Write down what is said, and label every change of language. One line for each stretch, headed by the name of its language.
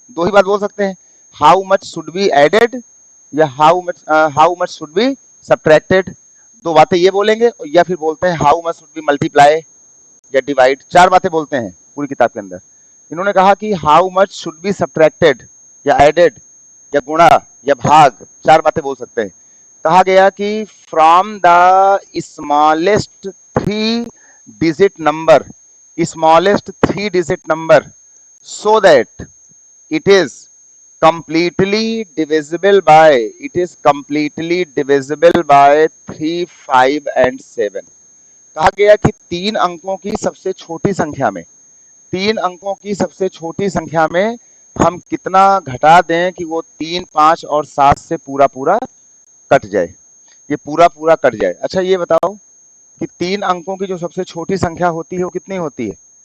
Hindi: दो ही बात बोल सकते हैं,
English: How much should be added या how much should be subtracted.
Hindi: दो बातें ये बोलेंगे, या फिर बोलते हैं
English: how much should be multiply
Hindi: या डिवाइड। चार बातें बोलते हैं पूरी किताब के अंदर। इन्होंने कहा कि
English: how much should be subtracted
Hindi: या एडेड या गुणा या भाग, चार बातें बोल सकते हैं। कहा गया कि
English: From the smallest 3 digit number, smallest 3 digit number, so that it is completely divisible by, it is completely divisible by 3 5 and 7।
Hindi: कहा गया कि 3 अंकों की सबसे छोटी संख्या में, 3 अंकों की सबसे छोटी संख्या में हम कितना घटा दें कि वो 3 5 और 7 से पूरा पूरा कट जाए, ये पूरा पूरा कट जाए। अच्छा ये बताओ कि 3 अंकों की जो सबसे छोटी संख्या होती है वो कितनी होती है?